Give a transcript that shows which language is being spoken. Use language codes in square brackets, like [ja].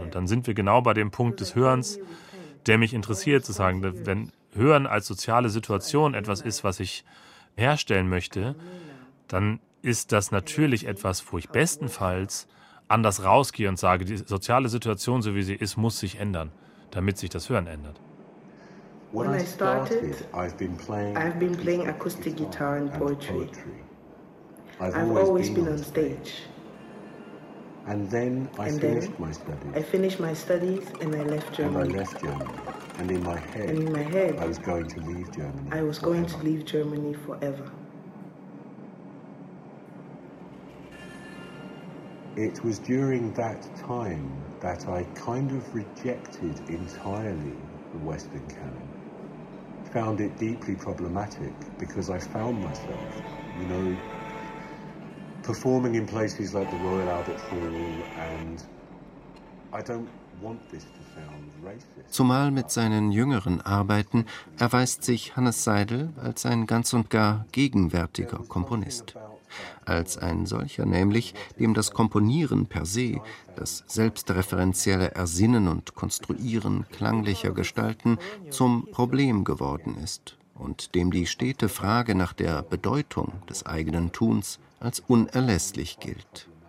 [de] Und dann sind wir genau bei dem Punkt des Hörens, der mich interessiert, zu sagen, wenn Hören als soziale Situation etwas ist, was ich herstellen möchte, dann ist das natürlich etwas, wo ich bestenfalls anders rausgehe und sage, die soziale Situation, so wie sie ist, muss sich ändern, damit sich das Hören ändert. [en] When I started, I've been playing acoustic guitar and poetry. I've always been on stage. And then I finished my studies and I left Germany. And in my head, I was going to leave Germany forever. It was during that time that I kind of rejected entirely the Western canon. Found it deeply problematic because I found myself, you know, performing in places like the Royal Albert Hall, and I don't want this to sound racist. [de] Zumal mit seinen jüngeren Arbeiten erweist sich Hannes Seidel als ein ganz und gar gegenwärtiger Komponist. Als ein solcher nämlich, dem das Komponieren per se, das selbstreferenzielle Ersinnen und Konstruieren klanglicher Gestalten, zum Problem geworden ist und dem die stete Frage nach der Bedeutung des eigenen Tuns als unerlässlich gilt.